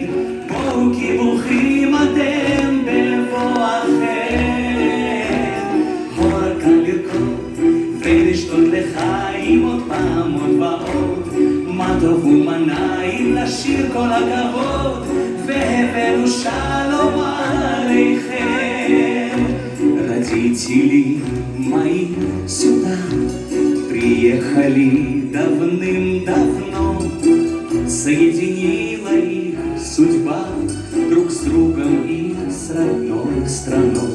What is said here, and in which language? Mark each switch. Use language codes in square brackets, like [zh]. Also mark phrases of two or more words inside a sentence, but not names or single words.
[he] בואו כי ברוכים אתם בבואכם, הור כאן לרקוד ולשתות לחיים עוד פעם עוד ועוד. מה טוב ומה נעים לשיר כל הכבוד, והבאנו שלום עליכם. [ru] Родители мои сюда приехали давным-давно, соединила их судьба друг с другом и с родной страной.